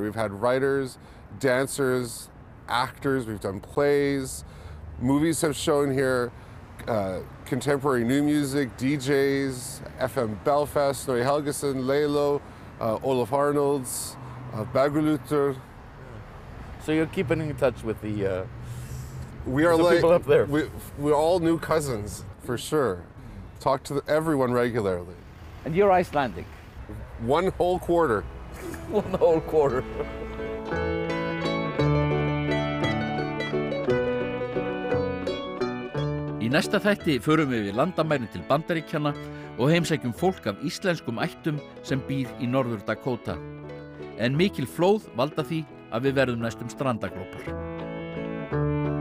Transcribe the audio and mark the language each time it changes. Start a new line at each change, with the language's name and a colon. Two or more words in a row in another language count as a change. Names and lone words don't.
English: We've had writers, dancers, actors, we've done plays, movies have shown here, contemporary new music, DJs, FM Belfast, Snorri Helgason, Lalo, Olaf Arnolds, Bagulútur. So you're keeping in touch with the we are like people up there. We're all new cousins for sure. Talk to everyone regularly. And you're Icelandic. One whole quarter. One whole quarter.
Icelandic: Í næsta þætti förum við landamærin til Bandaríkjanna og heimsækjum fólk af íslenskum ættum sem býr í Norður Dakota. En mikil flóð valda því að við verðum næstum strandaglópar.